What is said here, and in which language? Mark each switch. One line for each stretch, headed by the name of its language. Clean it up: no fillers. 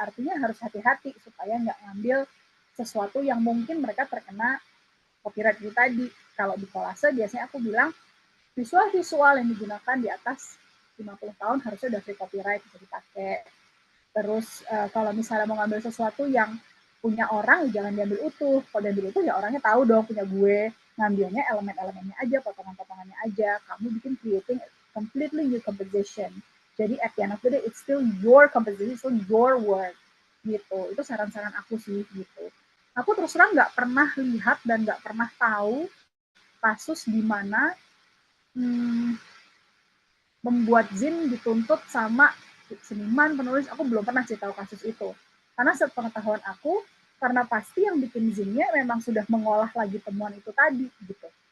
Indonesian: Artinya harus hati-hati supaya nggak ngambil sesuatu yang mungkin mereka terkena copyright itu tadi. Kalau di kolase biasanya aku bilang visual-visual yang digunakan di atas 50 tahun harusnya udah free copyright bisa dipakai. Terus kalau misalnya mau ngambil sesuatu yang punya orang, jangan diambil utuh. Kalau diambil utuh ya orangnya tahu dong punya gue. Ngambilnya elemen-elemennya aja, potongan-potongannya aja. Kamu bikin
English: creating completely new composition.
Indonesian: Jadi
English: at the end of the day, it's still your composition, it's still your work.
Indonesian: Gitu. Itu saran-saran aku sih gitu. Aku terus terang nggak pernah lihat dan nggak pernah tahu kasus di mana membuat Zin dituntut sama seniman, penulis. Aku belum pernah sih tahu kasus itu. Karena sepengetahuan aku, karena pasti yang bikin Zinnya memang sudah mengolah lagi temuan itu tadi gitu.